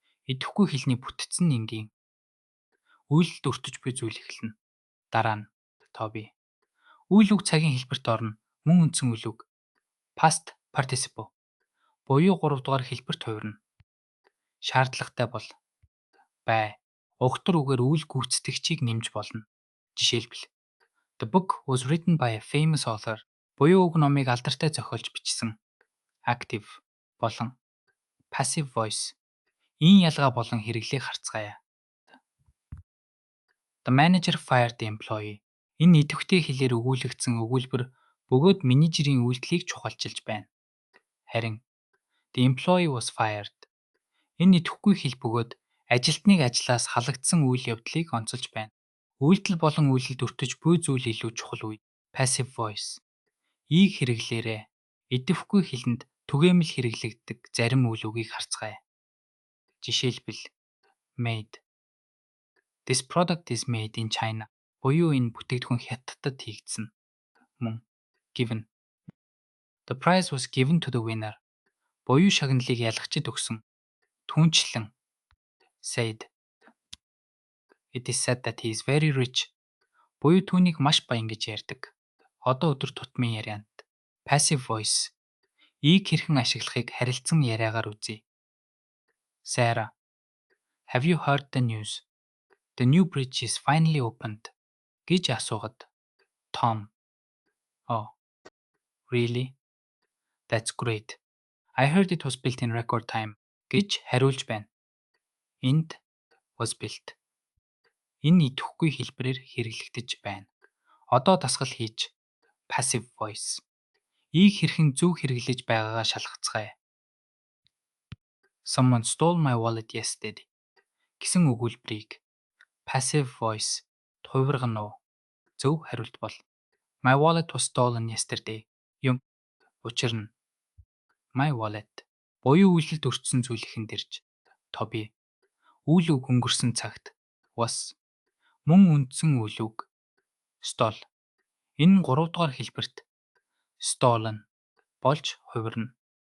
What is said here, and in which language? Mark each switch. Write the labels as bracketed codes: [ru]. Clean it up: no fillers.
[mn] Идэвхгүй хэлний бүтц нь энгийн. Үйлдэлд өртөж буй зүйл эхэлнэ. Дараа нь to be. Үйл үг цагийн хэлбэрт орно. Мөн үндсэн үйл үг past participle буюу 3 дугаар хэлбэрт хувирна. Шаардлагатай бол бай. Угтар үгээр үйл гүйцэтгэгчийг нэмж болно. [en] Жишээлбэл The book was written by a famous author. [mn] Буюу уг номыг алдартай зохиолч бичсэн. [en] Active болон passive voice. [mn] Ийм ялгаа болон хэрэглээг харцгаая. [en] The manager fired the employee. [mn] Энэ идэвхтэй хэлээр өгүүлэгдсэн өгүүлбэр бөгөөд менежерийн үйлдэлийг чухалчилж байна. [en] Харин the employee was fired. [mn] Энэ идэвхгүй хэл бөгөөд ажилтныг ажлаас халагдсан үйл явдлыг онцолж байна. Үйлдэл болон үйлдэлд өртөж буй зүйл илүү чухал үед passive voice. Ийг хэрэглээрэй. Идэвхгүй хэлэнд түгээмэл хэрэглэгддэг зарим үйл үгийг харцгаая. Жишээлбэл made. [en] This product is made in China. [mn] Буюу энэ бүтээгдэхүүн Хятадд хийгдсэн. Мөн given. [en] The prize was given to the winner. [mn] Буюу шагналыг ялгчид өгсөн. Түүнчлэн said. [en] It is said that he is very rich. [mn] Буюу түүнийг маш баян гэж ярьдаг. Одоо өдөр тутмын ярианд passive voice. Ийг хэрхэн ашиглахыг харилцан яриагаар үзье. [en] Sarah, have you heard the news? The new bridge is finally opened. [mn] Гэж асуугаад Tom. [en] Oh, really? That's great. I heard it was built in record time. [mn] Гэж хариулж байна. Энд was built. Энэ идэвхгүй хэлбэрээр хэрэглэгдэж байна. Одоо дасгал хийж passive voice. Ийг хэрхэн зөв хэрэглэж байгаагаа шалгацгаая. [en] Someone stole my wallet yesterday [mn] гэсэн өгүүлбэрийг [en] passive voice [mn] хувирган уу. Зөв хариулт бол [en] My wallet was stolen yesterday. [mn] Юм учир нь my wallet буюу үйлдэлд өртсөн зүйлийнхэн дэрж to be. Үйл үг өнгөрсөн цагт was мөн үндсэн үйл үг stole. Энэ 3 дугаар хэлбэрт stolen болж хувирна.